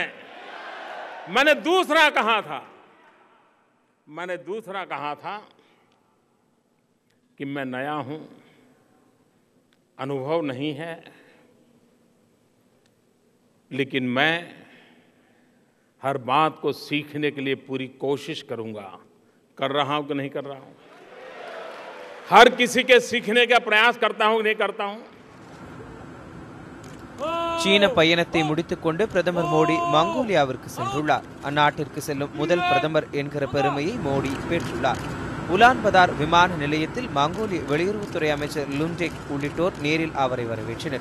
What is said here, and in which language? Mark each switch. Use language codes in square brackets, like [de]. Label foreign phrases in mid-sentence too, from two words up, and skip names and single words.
[hi] मैंने दूसरा कहा था कि मैं नया हूं, अनुभव नहीं है, लेकिन मैं हर बात को सीखने के लिए पूरी कोशिश करूंगा. कर रहा हूं कि नहीं कर रहा हूं? हर किसी के सीखने का प्रयास करता हूं कि नहीं करता हूं? [ta] சீன பயணத்தை முடித்துக்கொண்டு பிரதமர் மோடி மங்கோலியாவிற்கு சென்றுள்ளார். அந்நாட்டிற்கு செல்லும் முதல் பிரதமர் என்கிற பெருமையை மோடி பெற்றுள்ளார். உலான்பதார் விமான நிலையத்தில் மங்கோலிய வெளியுறவுத்துறை அமைச்சர் லுன்டெக் உள்ளிட்டோர் நேரில் அவரை வரவேற்றனர்.